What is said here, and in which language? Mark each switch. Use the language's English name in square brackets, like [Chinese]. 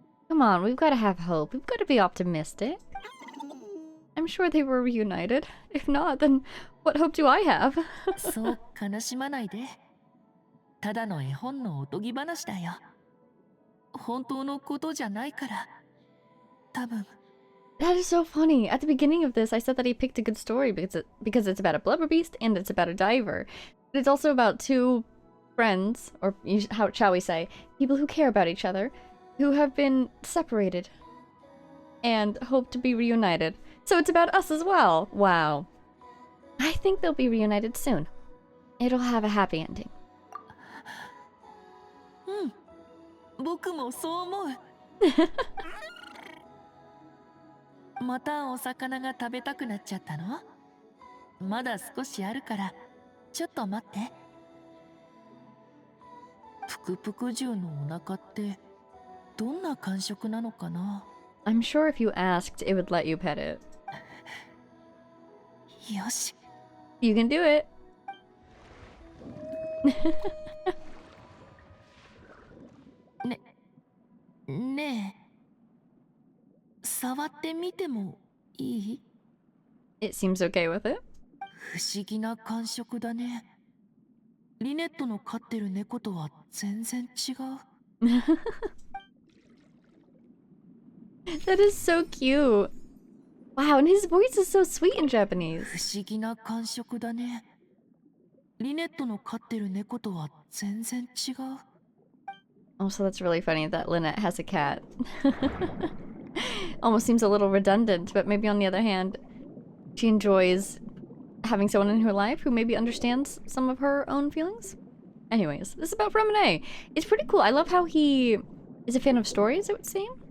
[English] Come on, we've gotta have hope. We've gotta be optimistic. I'm sure they were reunited. If not, then what hope do I have? [Japanese] そう悲しまないで。ただの絵本のおとぎ話だよ。本当のことじゃないから。多分。 [English] That is so funny. At the beginning of this, I said that he picked a good story because it's about a blubber beast and it's about a diver. But it's also about two friends, or how shall we say, people who care about each other, who have been separated and hope to be reunited. So it's about us as well. Wow. I think they'll be reunited soon. It'll have a happy ending. [Japanese] 僕もそう思う。またお魚が食べたくなっちゃったの？まだ少しあるからちょっと待って。ぷくぷく獣のお腹ってどんな感触なのかな？ [English] I'm sure if you asked, it would let you pet it. [Japanese] よし。 [English] You can do it. [Japanese] ねえ、触ってみてもいい？ [English] It seems okay with it. [Japanese] 不思議な感触だね。リネットの飼ってる猫とは全然違う。 [English] That is so cute. Wow, and his voice is so sweet in Japanese. [Japanese] 不思議な感触だね。リネットの飼ってる猫とは全然違う。 [English] Also, that's really funny that Lynette has a cat. Almost seems a little redundant, but maybe on the other hand, she enjoys having someone in her life who maybe understands some of her own feelings. Anyways, this is about Promenade. It's pretty cool. I love how he is a fan of stories, it would seem.